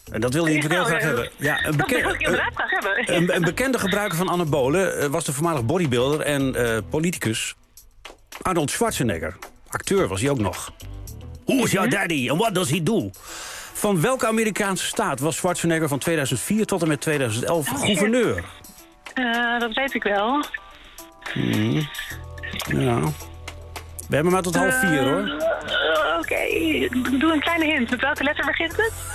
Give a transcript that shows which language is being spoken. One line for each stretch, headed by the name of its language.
Dutch: En dat wil je natuurlijk heel graag hebben. Ja, graag hebben. Een bekende gebruiker van anabolen was de voormalig bodybuilder en politicus Arnold Schwarzenegger. Acteur was hij ook nog.
English: Who is your daddy and what does he do?
Dutch: Van welke Amerikaanse staat was Schwarzenegger van 2004 tot en met 2011 gouverneur? Dat weet ik wel. Ja. We hebben maar tot 3:30, hoor. Oké, doe een kleine hint. Met welke letter begint het?